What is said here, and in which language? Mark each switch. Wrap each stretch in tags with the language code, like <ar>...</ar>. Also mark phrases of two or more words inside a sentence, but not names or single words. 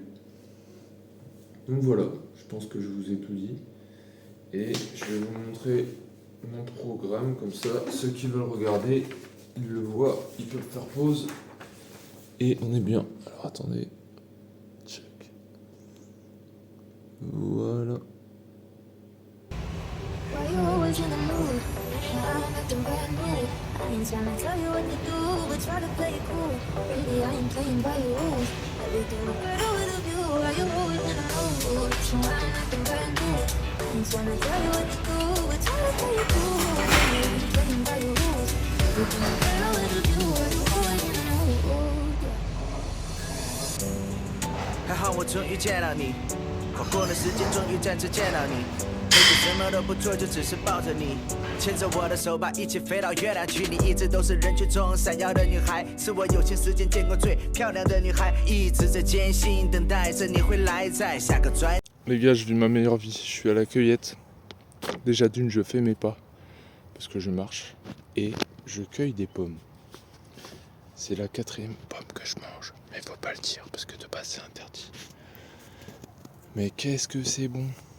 <fr>Donc voilà, je pense que je vous ai tout dit, et je vais vous montrer mon programme, comme ça ceux qui veulent regarder ils le voient, ils peuvent faire pause et on est bien. Alors attendez, check, voilà.</fr> <en>Why you always in the mood? I'm acting brand new. I ain't trying to tell you what to do, but try to play it cool. Really, I ain't playing by your rules. Everything look better with a view. Why you always in the mood? So I'm acting brand new. I ain't trying to tell you what to do, but try to play it cool. Really, I ain't playing by your rules. Everything look better with a view. Why you always in the mood?</en> <zh>还好我终于见到你，跨过了时间，终于再次见到你。每次什么都不做，就只是抱着你，牵着我的手吧，一起飞到月亮去。你一直都是人群中闪耀的女孩，是我有些时间见过最漂亮的女孩，一直在艰辛等待着你会来，在下个转。</zh> <fr>Les gars, je vis ma meilleure vie. Je suis à la cueillette. Déjà d'une, je fais mes pas parce que je marche et je cueille des pommes. C'est la 4e pomme que je mange, mais faut pas le dire parce que de base c'est interdit. Mais qu'est-ce que c'est bon.</fr>